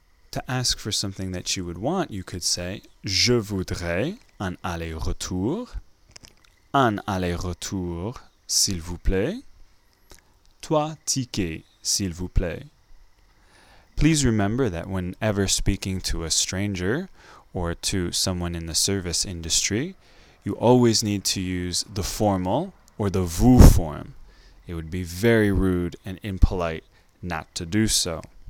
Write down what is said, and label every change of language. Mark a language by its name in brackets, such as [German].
[English] To ask for something that you would want, you could say [French] Je voudrais un aller-retour. Un aller-retour, s'il vous plaît. Trois tickets, s'il vous plaît. [English] Please remember that whenever speaking to a stranger or to someone in the service industry, you always need to use the formal or the vous form. It would be very rude and impolite not to do so.